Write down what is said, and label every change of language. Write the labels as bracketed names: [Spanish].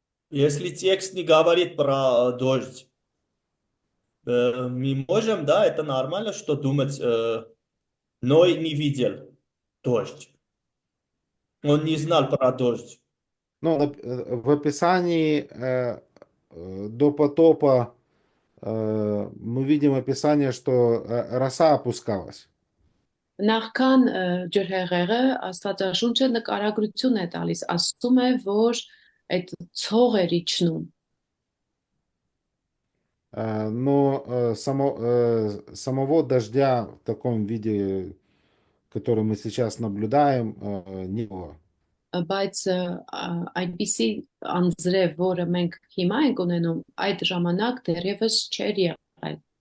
[Russian] Если текст не говорит про дождь, мы можем, да, это нормально, что думать, Ной не видел дождь. Он не знал про дождь. Ну, в описании до потопа мы видим описание, что роса опускалась. [Armenian] նախքան ջրհեղեղը Աստվածաշունչը նկարագրություն է տալիս, ասում է, որ այդ ցող էր իջնում։ [Russian] Но самого дождя в таком виде, который мы сейчас наблюдаем, не было. [Armenian] Բայց այնպիսի անձրև, որը մենք հիմա ենք ունենում, այդ ժամանակ դեռևս չէր եղել։